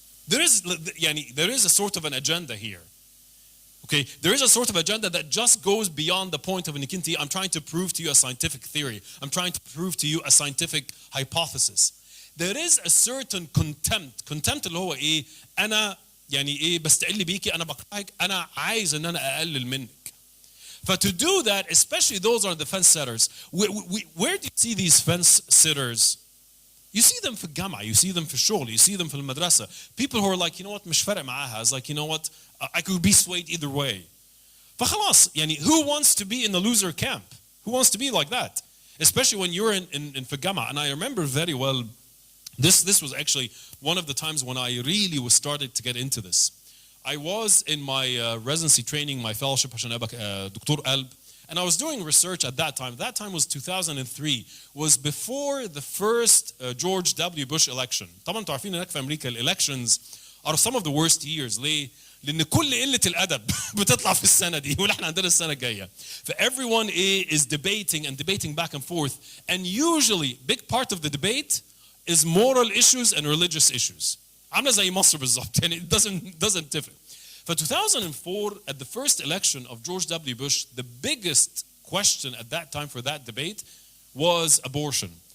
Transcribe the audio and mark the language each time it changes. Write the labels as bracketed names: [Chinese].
[English] There is a sort of an agenda here. Okay, there is a sort of agenda that just goes beyond the point of nikinti. I'm trying to prove to you a scientific theory. I'm trying to prove to you a scientific hypothesis. There is a certain contempt. [Arabic] Contempt اللي هو أنا بستقل بيكي أنا بكرهك أنا عايز إن أنا أقلل منك. [English] But to do that, especially those are the fence sitters. Where do you see these fence sitters? You see them [Arabic] في الجامعة, [English] you see them [Arabic] في الشغل, [English] you see them [Arabic] في المدرسة. [English] People who are like, you know what, [Arabic] مش فارق معاها. [English] It's like, you know what, I could be swayed either way. [Arabic] فخلاص, [English] who wants to be in the loser camp? Who wants to be like that? Especially when you're in [Arabic] في الجامعة. [English] And I remember very well, this was actually one of the times when I really was started to get into this. I was in my residency training, my fellowship [Arabic] عشان أبقى دكتور قلب. [English] And I was doing research at that time. That time was 2003. Was before the first George W. Bush election. [Arabic] طبعا انتوا عارفين هناك في أمريكا [English] elections are some of the worst years. [Arabic] ليه؟ لأن كل قلة الأدب بتطلع في السنة دي ونحن عندنا السنة الجاية. [English] Everyone is debating and debating back and forth. And usually, big part of the debate is moral issues and religious issues. [Arabic] عاملة زي مصر بالظبط. [English] It doesn't differ. For 2004, at the first election of George W. Bush, the biggest question at that time for that debate was abortion.